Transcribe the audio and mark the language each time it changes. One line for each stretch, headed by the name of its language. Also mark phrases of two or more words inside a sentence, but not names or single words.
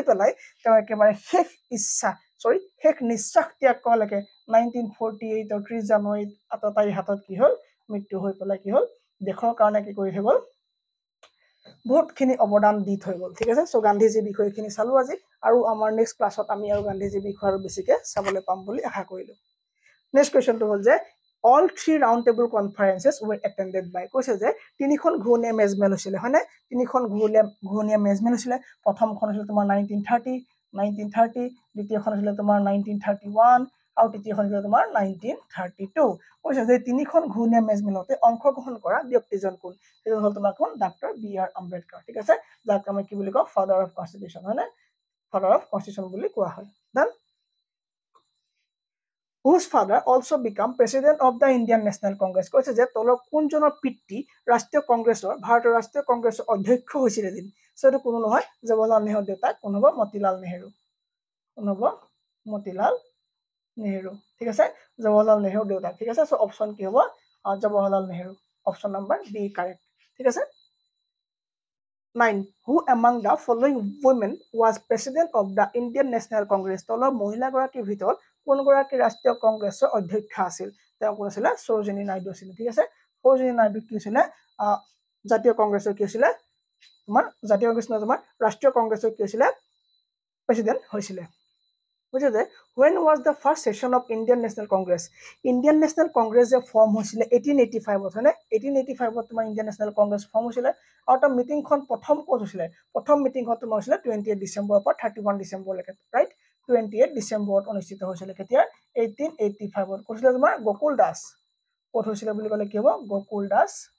Assamese: পেলাই তেওঁ একেবাৰে শেষ নিশ্বাস ত্যাগ কৰালৈকে 1948 ৰ 30 জানুৱাৰীত আততায়ীৰ হাতত কি হ'ল মৃত্যু হৈ পেলাই কি হ'ল দেশৰ কাৰণে কি কৰি থৈ গ'ল বহুতখিনি অৱদান দি থৈ গ'ল ঠিক আছে সো গান্ধীজীৰ বিষয়খিনি চালো আজি আৰু আমাৰ
English: next class
Assamese: আমি আৰু গান্ধীজীৰ বিষয় আৰু বেছিকে চাবলৈ পাম বুলি আশা কৰিলো
English: next question
Assamese: হ'ল যে
English: all three round table conferences were attended by
Assamese: কৈছে যে তিনিখন ঘূৰণীয়া মেজমেল হৈছিলে হয়নে তিনিখন ঘূৰণীয়া মেজমেল হৈছিলে প্ৰথমখন হৈছিল তোমাৰ 1930 দ্বিতীয়খন হৈছিল তোমাৰ 1931 আৰু তৃতীয়খন হৈছিল তোমাৰ 1932 কৈছে যে তিনিখন ঘূৰণীয়া মেজমেলতে অংশগ্ৰহণ কৰা ব্যক্তিজন কোন সেইটো হ'ল তোমাৰ কোন ডক্টৰ BR আম্বেদকাৰ ঠিক আছে যাক আমি কি বুলি কওঁ
English: father of constitution
Assamese: হয়নে
English: father of constitution
Assamese: বুলি কোৱা হয় ডান
English: whose father also became president of the Indian National Congress
Assamese: কৈছে যে তলৰ কোনজনৰ পিতৃ ৰাষ্ট্ৰীয় কংগ্ৰেছৰ ভাৰতৰ ৰাষ্ট্ৰীয় কংগ্ৰেছৰ অধ্যক্ষ হৈছিল এদিন সেটো কোনো নহয় জৱাহৰলাল নেহৰুৰ দেউতাক কোন হ'ব মতিলাল নেহৰু ঠিক আছে জৱাহৰলাল নেহৰুৰ দেউতাক ঠিক আছে সো অপচন কি হ'ব জৱাহৰলাল নেহৰু
English: option number B correct
Assamese: ঠিক আছে 9
English: who among the following women was president of the Indian National Congress
Assamese: তলৰ মহিলা গৰাকীৰ ভিতৰত কোন গৰাকী ৰাষ্ট্ৰীয় কংগ্ৰেছৰ অধ্যক্ষ আছিল তেওঁ কোন আছিল সৰোজিনী নাইডু আছিল ঠিক আছে সৰোজিনী নাইডু কি আছিল জাতীয় কংগ্ৰেছৰ কি আছিল তোমাৰ জাতীয় কংগ্ৰেছ নহয় তোমাৰ ৰাষ্ট্ৰীয় কংগ্ৰেছৰ কি আছিল প্ৰেসিডেন্ট হৈছিল বুঝে যে
English: when was the first session of Indian National Congress? Indian National Congress
Assamese: যে ফৰ্ম হৈছিলে 1885 হয়নে 1885 তোমাৰ
English: Indian National Congress
Assamese: ফৰ্ম হৈছিলে আৰু তাৰ মিটিংখন প্ৰথম ক'ত হৈছিলে প্ৰথম মিটিংখন তোমাৰ হৈছিলে 28 ডিচেম্বৰৰ পৰা 31 ডিচেম্বৰলৈকে ৰাইট 28 ডিচেম্বৰত অনুষ্ঠিত হৈছিলে কেতিয়া 1885 কৈছিলে তোমাৰ গোকুল দাস ক'ত হৈছিলে বুলি ক'লে কি হ'ব গোকুল দাস